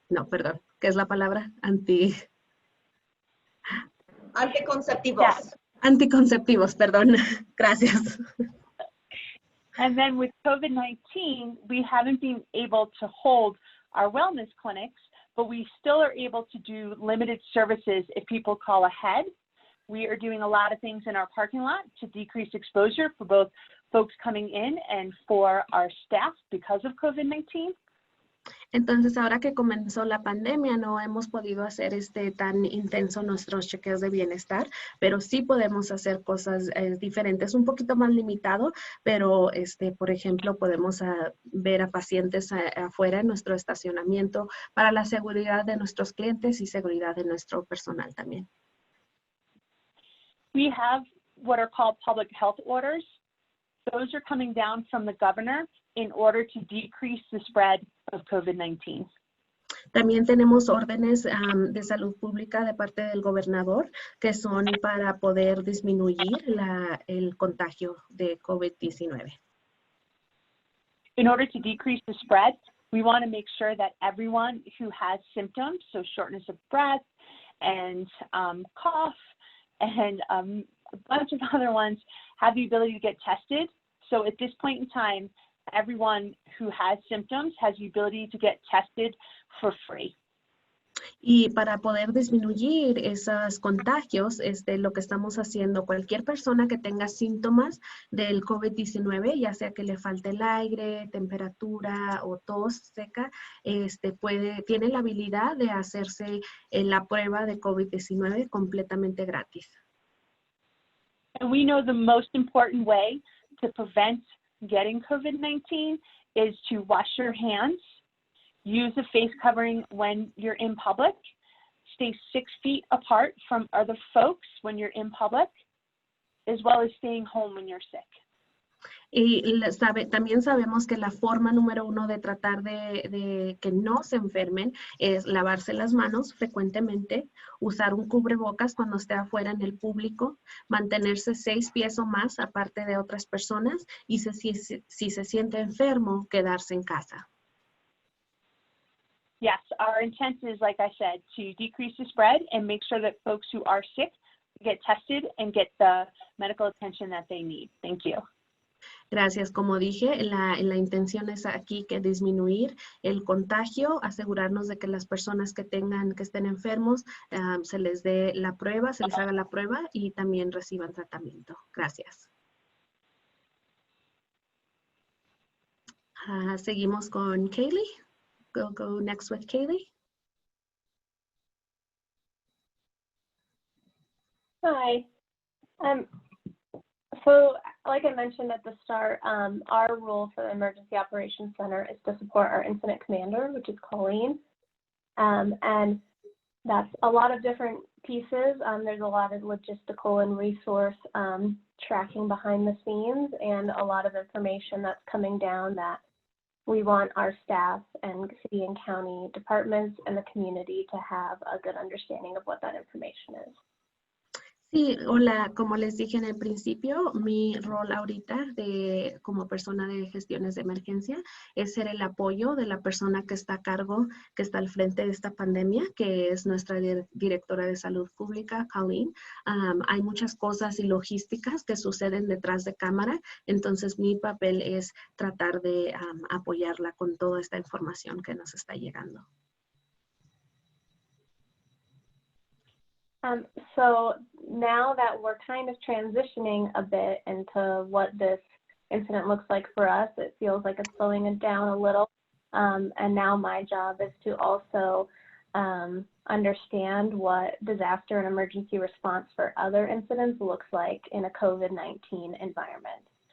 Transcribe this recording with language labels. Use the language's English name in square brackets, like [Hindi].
[Spanish] No, perdón, ¿qué es la palabra? Anticonceptivos. [English] Yeah. [Spanish] Anticonceptivos, perdón. Gracias. [English] And then with COVID-19, we haven't been able to hold our wellness clinics, but we still are able to do limited services if people call ahead. We are doing a lot of things in our parking lot to decrease exposure for both folks coming in and for our staff because of COVID-19. [Spanish] Entonces, ahora que comenzó la pandemia, no hemos podido hacer tan intenso nuestros chequeos de bienestar, pero sí podemos hacer cosas diferentes, un poquito más limitado, pero, por ejemplo, podemos ver a pacientes afuera en nuestro estacionamiento para la seguridad de nuestros clientes y seguridad de nuestro personal también. [English] We have what are called public health orders. Those are coming down from the governor in order to decrease the spread of COVID-19. [Spanish] También tenemos órdenes de salud pública de parte del gobernador que son para poder disminuir el contagio de COVID-19. [English] In order to decrease the spread, we want to make sure that everyone who has symptoms, so shortness of breath and cough and a bunch of other ones, have the ability to get tested. So at this point in time, everyone who has symptoms has the ability to get tested for free. [Spanish] Y para poder disminuir esos contagios, lo que estamos haciendo, cualquier persona que tenga síntomas del COVID-19, ya sea que le falte el aire, temperatura o tos seca, tiene la habilidad de hacerse la prueba de COVID-19 completamente gratis. [English] And we know the most important way to prevent getting COVID-19 is to wash your hands, use a face covering when you're in public, stay 6 feet apart from other folks when you're in public, as well as staying home when you're sick. [Spanish] Y también sabemos que la forma número 1 de tratar de que no se enfermen es lavarse las manos frecuentemente, usar un cubrebocas cuando esté afuera en el público, mantenerse 6 pies o más aparte de otras personas y si se siente enfermo, quedarse en casa. [English] Yes, our intent is, like I said, to decrease the spread and make sure that folks who are sick get tested and get the medical attention that they need. Thank you. [Spanish] Gracias. Como dije, la intención es aquí que disminuir el contagio, asegurarnos de que las personas que estén enfermos, se les dé la prueba, se les haga la prueba y también reciban tratamiento. Gracias. Seguimos con Kaylee. [English] Go next with Kaylee. Hi. So like I mentioned at the start, our role for the Emergency Operations Center is to support our incident commander, which is Colleen. And that's a lot of different pieces. There's a lot of logistical and resource tracking behind the scenes, and a lot of information that's coming down that we want our staff and city and county departments and the community to have a good understanding of what that information is. [Spanish] Sí, hola, como les dije en el principio, mi rol ahorita como persona de gestiones de emergencia es ser el apoyo de la persona que está a cargo, que está al frente de esta pandemia, que es nuestra directora de salud pública, Colleen. Hay muchas cosas y logísticas que suceden detrás de cámara, entonces mi papel es tratar de apoyarla con toda esta información que nos está llegando. [English] So now that we're kind of transitioning a bit into what this incident looks like for us, it feels like it's slowing it down a little. And now my job is to also understand what disaster and emergency response for other incidents looks like in a COVID-19 environment.